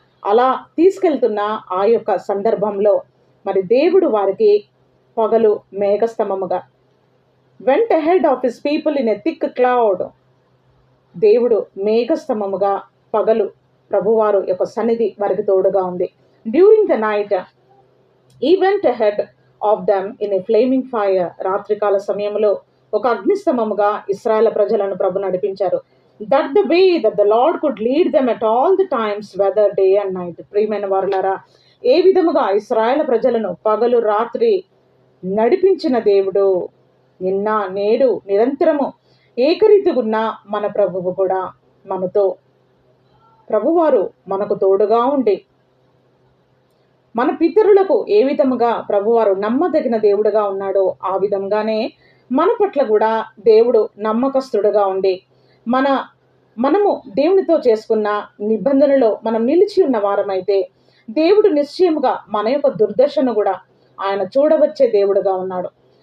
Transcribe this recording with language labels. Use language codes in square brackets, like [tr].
[te] అలా తీసుకెళ్తున్న ఆ యొక్క సందర్భంలో మరి దేవుడు వారికి పగలు మేఘస్తంభముగా, [en] Went ahead of his people in a thick cloud. [te] దేవుడు మేఘస్తంభముగా పగలు ప్రభువారు యొక్క సన్నిధి వారికి తోడుగా ఉంది. [en] During the night he went ahead of them in a flaming fire. [te] రాత్రికాల సమయంలో ఒక అగ్నిస్తంభముగా ఇశ్రాయేలు ప్రజలను ప్రభు నడిపించారు. [en] That the way that the Lord could lead them at all the times, whether day and night. [te] ప్రియమైన వారులారా, ఏ విధముగా ఇశ్రాయేలు ప్రజలను పగలు రాత్రి నడిపించిన దేవుడు నిన్న నేడు నిరంతరము ఏకరీతిగున్న మన ప్రభువు కూడా మనతో, ప్రభువారు మనకు తోడుగా ఉండి మన పితరులకు ఏ విధముగా ప్రభువారు నమ్మదగిన దేవుడుగా ఉన్నాడో ఆ విధంగానే మన పట్ల కూడా దేవుడు నమ్మకస్తుడుగా ఉండి మనము దేవునితో చేసుకున్న నిబంధనలో మనం నిలిచి ఉన్న వారమైతే దేవుడు నిశ్చయముగా మన యొక్క దుర్దశను కూడా ఆయన చూడవచ్చే దేవుడుగా ఉన్నాడు.